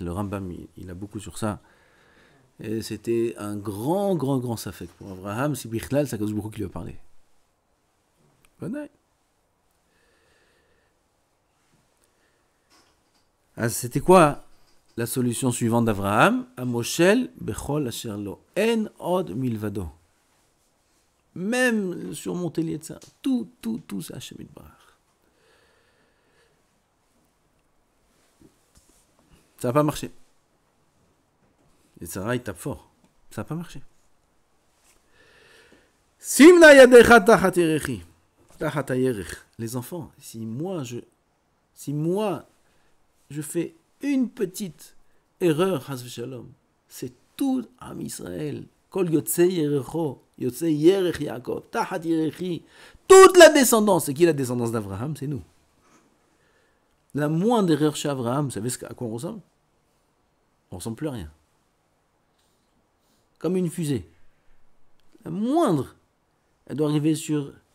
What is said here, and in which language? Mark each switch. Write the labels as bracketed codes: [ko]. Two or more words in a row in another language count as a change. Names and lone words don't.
[fr] Le Rambam, il a beaucoup sur ça. Et c'était un grand safek pour Abraham. Si Bichlal, c'est [he] הקדוש ברוך הוא [fr] qui lui a parlé. Alors, c'était quoi la solution suivante d'Abraham? [he] המושל בכל אשר לו אין עוד מלבדו. [fr] Même surmonter les ça, tout, c'est [he] השם יתברך. [fr] Ça n'a pas marché. Et Sarah, il tape fort. Ça n'a pas marché. [he] שים נא ידך תחת ירכי. תחת ירך. [fr] Les enfants, si moi je fais une petite erreur, [he] חס ושלום, [fr] c'est tout [he] עם ישראל. כל יוצאי ירכו. יוצאי ירך יעקב. תחת ירכי. [fr] Toute la descendance. C'est qui la descendance d'Abraham? C'est nous. La moindre erreur chez Abraham, vous savez à quoi on ressemble? On ne ressemble plus à rien. Comme une fusée. La moindre, elle doit arriver sur...